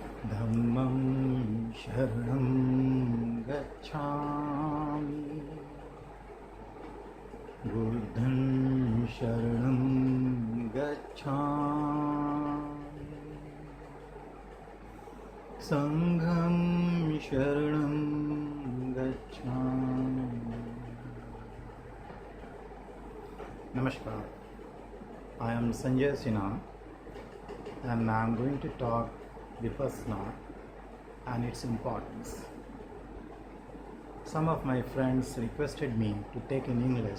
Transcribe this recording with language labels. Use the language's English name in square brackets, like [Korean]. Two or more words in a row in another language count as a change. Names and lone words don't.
[Pali] Dhammam sharanam gacchami, Buddham sharanam gacchami, Sangham sharanam gacchami. [English] Namaskar. I am Sanjay Sinha and I am going to talk Vipassana and its importance. Some of my friends requested me to take in English.